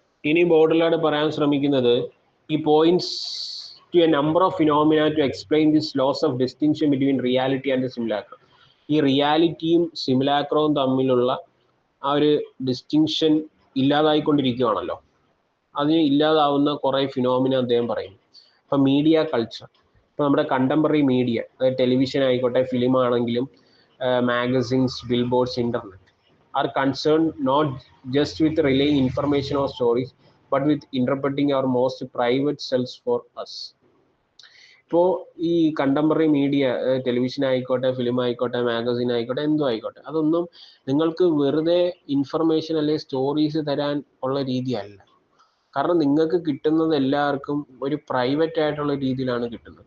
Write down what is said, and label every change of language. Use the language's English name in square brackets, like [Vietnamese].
[Malayalam] ഇനി ബോർഡിലാണ് പറയാൻ ശ്രമിക്കുന്നത് ഈ [English] Points to a number of phenomena to explain this loss of distinction between reality and simulacrum. [Malayalam] ഈ റിയാലിറ്റിയും സിമുലാക്രവും തമ്മിലുള്ള ആ ഒരു ഡിസ്റ്റിങ്ഷൻ ഇല്ലാതായിക്കൊണ്ടിരിക്കുകയാണല്ലോ. അതിന് ഇല്ലാതാവുന്ന കുറേ ഫിനോമിന അദ്ദേഹം പറയും. ഇപ്പം മീഡിയ കൾച്ചർ, ഇപ്പോൾ നമ്മുടെ കണ്ടംപററി മീഡിയ, അതായത് ടെലിവിഷൻ ആയിക്കോട്ടെ, ഫിലിം ആണെങ്കിലും magazines, [English] Billboards, internet are concerned not just with relaying information or stories but with interpreting our most private selves for us. [Malayalam] ഇപ്പോൾ ഈ കണ്ടംപററി മീഡിയ, ടെലിവിഷൻ ആയിക്കോട്ടെ, ഫിലിം ആയിക്കോട്ടെ, magazine ആയിക്കോട്ടെ, എന്തോ ആയിക്കോട്ടെ, അതൊന്നും നിങ്ങൾക്ക് വെറുതെ ഇൻഫർമേഷൻ അല്ലെങ്കിൽ സ്റ്റോറീസ് തരാൻ ഉള്ള രീതിയല്ല. കാരണം നിങ്ങൾക്ക് കിട്ടുന്നത് എല്ലാവർക്കും ഒരു പ്രൈവറ്റ് ആയിട്ടുള്ള രീതിയിലാണ് കിട്ടുന്നത്.